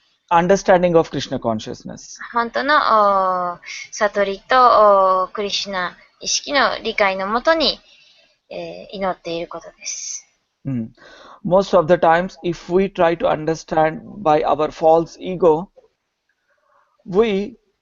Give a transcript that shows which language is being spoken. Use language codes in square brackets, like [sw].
[en] understanding of Krishna consciousness. [ja] 本当の悟りとクリシュナ意識の理解のもとに、祈っていることです。 [en] Most of the times, if we try to understand by our false ego, we